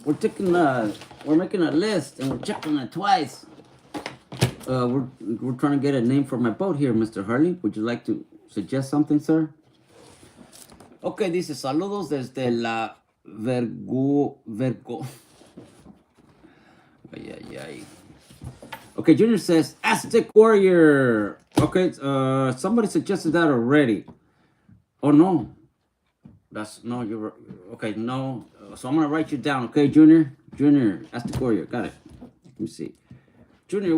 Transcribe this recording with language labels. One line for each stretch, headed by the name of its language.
English: We're making a list and we're checking it twice. We're trying to get a name for my boat here, Mr. Harley. Would you like to suggest something, sir? Okay,
Spanish: dice saludos desde la Vergo. Ay.
English: Okay, Junior says Aztec Warrior. Okay, somebody suggested that already. Oh no. You're okay. No, so I'm gonna write you down. Okay, Junior, Aztec Warrior, got it. Let me see, Junior.